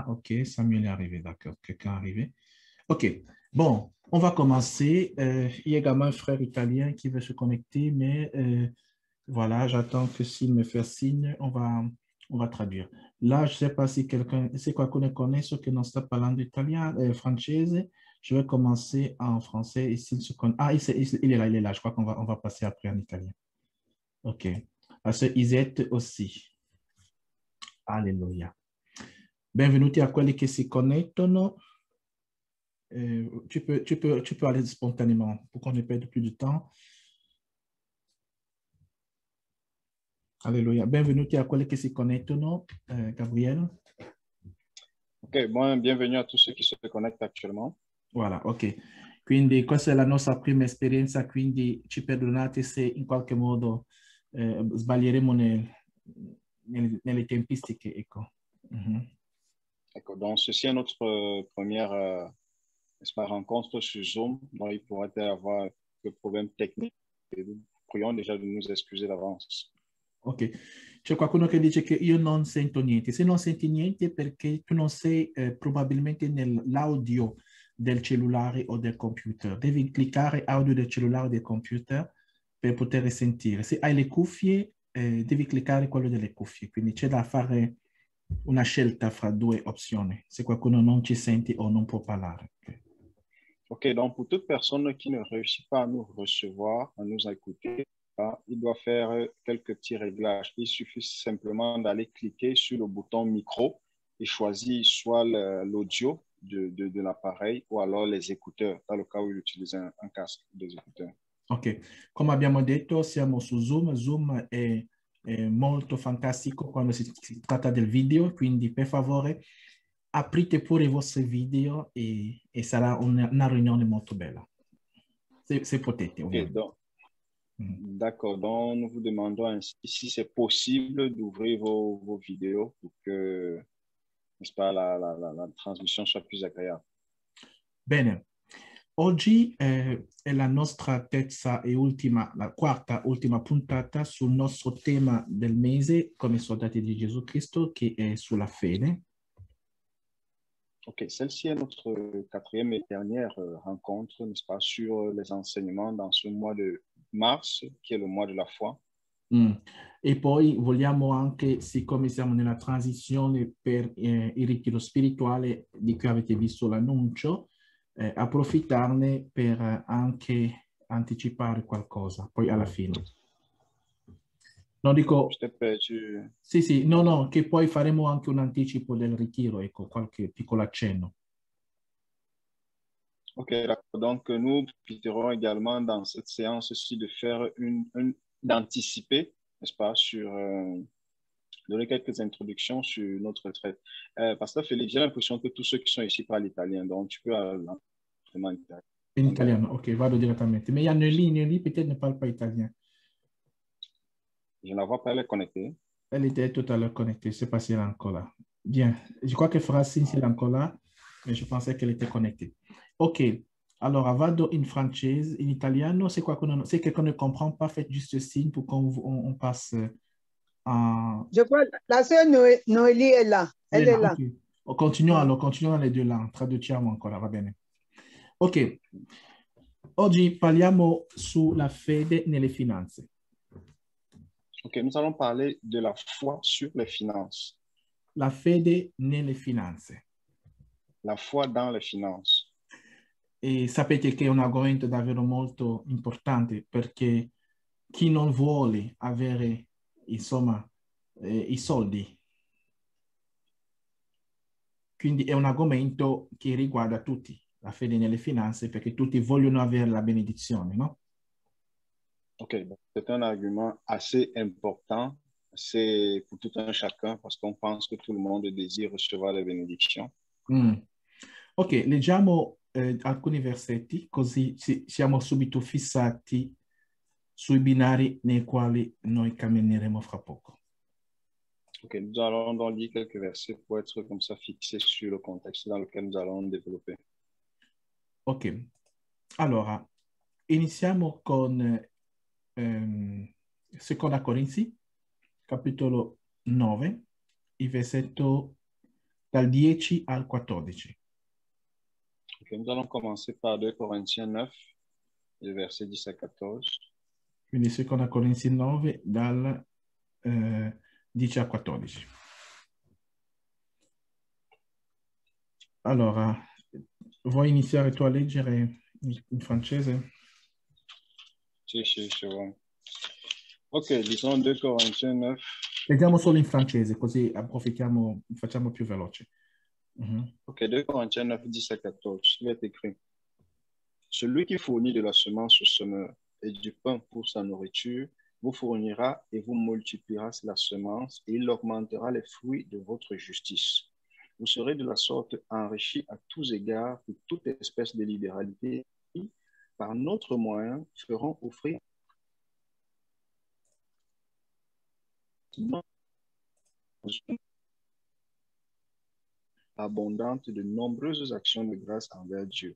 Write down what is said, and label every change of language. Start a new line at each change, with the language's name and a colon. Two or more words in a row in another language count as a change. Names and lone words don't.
French: OK. Samuel est arrivé. D'accord. Quelqu'un est arrivé. OK. Bon, on va commencer. Il y a également un frère italien qui veut se connecter, mais voilà, j'attends que s'il me fait signe, on va traduire. Là, je ne sais pas si quelqu'un, c'est quoi qu'on connaît, ce que
Italian: non sta parlando
French: italien, française. Je vais commencer en français. Et s'il se connaît, il est là. Je crois qu'on va passer après en italien. OK. Parce que Isette aussi. Alléluia.
Italian: Benvenuti a quelli che si connettono.
French: Tu peux aller spontanément pour qu'on ne perde plus de temps. Alléluia.
Italian: Benvenuti a quelli che si connettono, Gabriel.
French: Ok, bon, bienvenue à tous ceux qui se connectent actuellement. Voilà, ok.
Italian: Quindi questa è la nostra prima esperienza, quindi ci perdonate se in qualche modo sbaglieremo nelle tempistiche, ecco.
French: D'accord, donc ceci est notre première rencontre sur Zoom. Donc il pourrait y avoir des problèmes techniques. Et nous prions déjà de nous excuser d'avance.
Italian: Ok, c'è qualcuno che dice che io non sento niente. Se non senti niente perché tu non sei probabilmente nell'audio del cellulare o del computer. Devi cliccare audio del cellulare o del computer per poter sentire. Se hai le cuffie, devi cliccare quello delle cuffie. Quindi c'è da fare una scelta fra due opzioni. Se qualcuno non ci sente o non può parlare.
French: Ok, donc pour toute personne qui ne réussit pas à nous recevoir, à nous écouter, il doit faire quelques petits réglages. Il suffit simplement d'aller cliquer sur le bouton micro et choisir soit l'audio de l'appareil ou alors les écouteurs, dans le cas où il utilise un casque des écouteurs.
Italian: Ok, come abbiamo detto, siamo su Zoom. Zoom è molto fantastico quando si tratta del video, quindi per favore aprite pure i vostri video e sarà una riunione molto bella. Se potete, ovviamente.
French: Okay, d'accord, donc nous vous demandons ainsi, si c'est possible d'ouvrir vos vidéos pour que, n'est-ce pas, la transmission soit plus agréable.
Italian: Bene, oggi è la nostra terza e ultima, la quarta ultima puntata sul nostro tema del mese come soldati di Gesù Cristo, che è sulla fede.
French: Ok, celle-ci est notre quatrième et dernière rencontre, n'est-ce pas, sur les enseignements dans ce mois de mars, qui est le mois de la foi.
Italian: E poi vogliamo anche, siccome siamo nella transizione per il ritiro spirituale di cui avete visto l'annuncio, approfittarne per anche anticipare qualcosa, poi alla fine. Non dico... Sì, no, che poi faremo anche un anticipo del ritiro, ecco, qualche piccolo accenno.
French: Ok, d'accord. Donc, nous profiterons également dans cette séance-ci de faire d'anticiper, n'est-ce pas, sur donner quelques introductions sur notre retraite. Pasteur Félix, j'ai l'impression que tous ceux qui sont ici parlent italien, donc tu peux vraiment en italien.
Italian: In italiano, ok, vado direttamente.
French: Mais il y a Nelly peut-être ne parle pas italien. Je ne la vois pas, elle est connectée. Elle était tout à l'heure connectée, je ne sais pas si elle est encore là. Bien, je crois qu'elle fera signe si elle est encore là, mais je pensais qu'elle était connectée. Ok,
Italian: allora vado in francese, in italiano,
French: se quelqu'un ne comprend pas, faites juste signe pour qu'on passe en... Je crois la sœur Noélie est là. Elle est là. Okay. Continuons les deux là,
Italian: traduciamo ancora, va bene. Ok, oggi parliamo sulla fede nelle finanze.
French: Ok, nous allons parler de la foi sur les finances.
Italian: La fede nelle finanze.
French: la foi dans les finances.
Italian: E sapete che è un argomento davvero molto importante perché chi non vuole avere, insomma, i soldi. Quindi è un argomento che riguarda tutti, la fede nelle finanze, perché tutti vogliono avere la benedizione, no?
French: Ok, donc c'est un argument assez important, c'est pour tout un chacun, parce qu'on pense que tout le monde désire recevoir les bénédictions. Mm.
Italian: Ok, leggiamo alcuni versetti, così siamo subito fissati sui binari nei quali noi cammineremo fra poco.
French: Ok, nous allons donc lire quelques versets pour être comme ça fixés sur le contexte dans lequel nous allons développer.
Italian: Ok, allora, iniziamo con Seconda Corinzi, capitolo 9, il versetto dal 10 al 14.
French: Ok, nous allons commencer par 2 Corinthiens 9, les versets 10 à 14.
Italian: Quindi Seconda Corinzi 9, dal 10 al 14. Allora, vuoi iniziare tu a leggere in francese? Sì,
French: c'est bon. Ok, disons 2 Corinthiens 9.
Italian: Leggiamo solo in francese, così approfittiamo, facciamo più veloce.
French: Ok, 2 Corinthiens 9, 10 à 14. Il est écrit: Celui qui fournit de la semence au semeur et du pain pour sa nourriture vous fournira et vous multipliera la semence et il augmentera les fruits de votre justice. Vous serez de la sorte enrichis à tous égards pour toute espèce de libéralité qui, par notre moyen, feront offrir abondante de nombreuses actions de grâce envers Dieu.